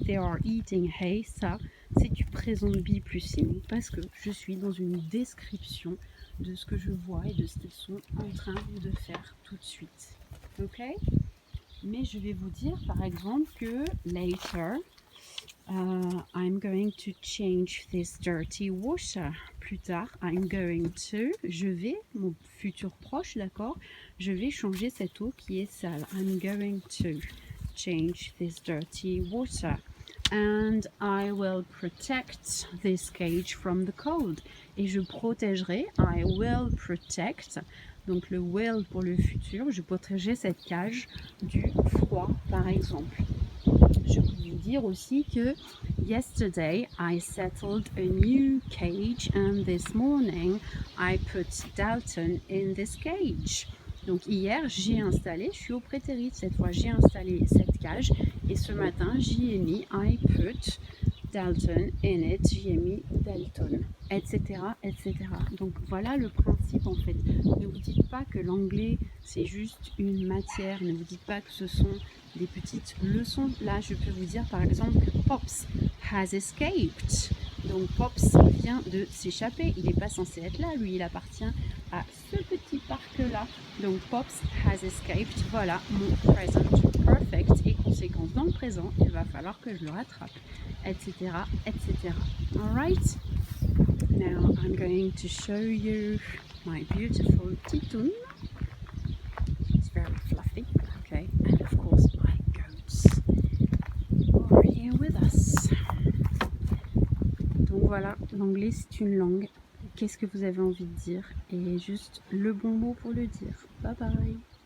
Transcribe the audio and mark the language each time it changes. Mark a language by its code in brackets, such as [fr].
[en] They are eating hay. [fr] Ça, c'est du présent be plus ing parce que je suis dans une description de ce que je vois et de ce qu'ils sont en train de faire tout de suite. Ok? Mais je vais vous dire, par exemple, que [en] later, I'm going to change this dirty water. [fr] Plus tard, [en] I'm going to, [fr] je vais, mon futur proche, d'accord, je vais changer cette eau qui est sale. [en] I'm going to change this dirty water. And I will protect this cage from the cold. [fr] Et je protégerai, [en] I will protect, [fr] donc le will pour le futur, je protégerai cette cage du froid, par exemple. Je peux vous dire aussi que [en] yesterday I settled a new cage and this morning I put Dalton in this cage. [fr] Donc hier j'ai installé, je suis au prétérit cette fois, j'ai installé cette cage et ce matin j'y ai mis [en] I put Dalton in it, [fr] j'y ai mis Dalton, etc., etc. Donc voilà le principe en fait. Ne vous dites pas que l'anglais c'est juste une matière, ne vous dites pas que ce sont des petites leçons. Là je peux vous dire par exemple que [en] Pops has escaped. [fr] Donc Pops vient de s'échapper, il n'est pas censé être là, lui il appartient à ce petit parc là. Donc [en] Pops has escaped, [fr] voilà mon present perfect et conséquence dans le présent, il va falloir que je le rattrape, etc., etc. [en] Alright, now I'm going to show you my beautiful titoon. It's very fluffy, okay, and of course my goats are here with us. [fr] Donc voilà, l'anglais c'est une langue. Qu'est-ce que vous avez envie de dire? Et juste le bon mot pour le dire. Bye bye.